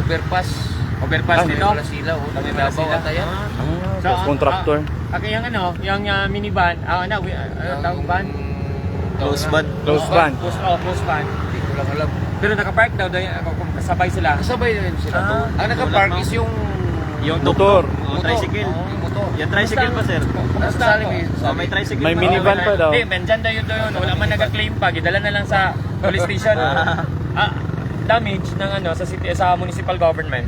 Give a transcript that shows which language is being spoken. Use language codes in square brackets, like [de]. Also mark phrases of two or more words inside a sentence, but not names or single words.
[tl] overpass. Overpass Ah, nito. Wala sila, oh. Kami Davao sila. ata yan. Contractor. Yung yung minivan, tawag van? [en] Close van. Close van. Close van. [tl] Hindi ko lang alam. Pero nakapark daw, kasabay sila. Kasabay na rin sila to. Ang nakapark is yung Motor. tricycle. Yung motor. Yung tricycle pa, sir. Nasa salim eh. May tricycle May pa. minivan pa daw. Hindi, dyan daw yun. Wala man nag-claim pa. [ceb] Gidala na lang sa [en] police station. [ceb] Damage ng sa city, sa [en] municipal government.